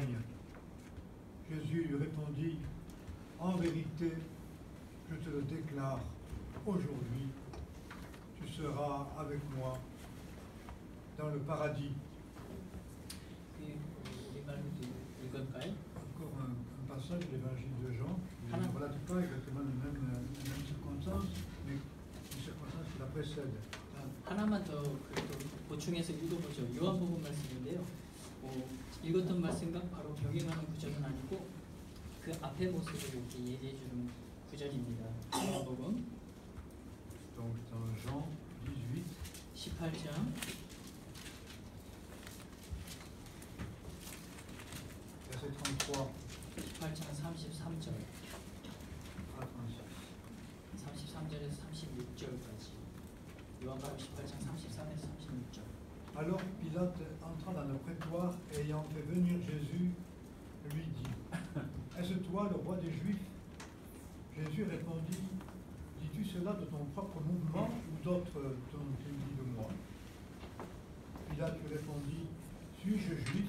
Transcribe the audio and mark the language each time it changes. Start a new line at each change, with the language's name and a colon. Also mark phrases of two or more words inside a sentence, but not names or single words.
French: » Jésus lui répondit, « En vérité, je te le déclare, aujourd'hui, tu seras avec moi dans le paradis. » Encore un passage de l'évangile de Jean, qui ne relate pas exactement les mêmes circonstances, mais une circonstance qui la précède.
Korean: 하나만 더 그래도 보충해서 읽어보죠. 요한복음 말씀인데요. 읽었던 말씀과 바로 병행하는 구절은 아니고 그 앞에 모습을 이렇게 얘기해 주는 구절입니다. 요한복음
French: Donc dans Jean 18,
Korean: 18장
French: verset 33
Korean: 18장 33절
French: à 36.
Korean: 33절에서 36절까지 요한복음 18장 33에서 36절.
French: Alors Pilate entra dans le prétoire et ayant fait venir Jésus, lui dit, « Est-ce toi le roi des Juifs? » Jésus répondit, « Dis-tu cela de ton propre mouvement ou d'autres t'ont-ils dit de moi? » Pilate lui répondit, « Suis-je juif?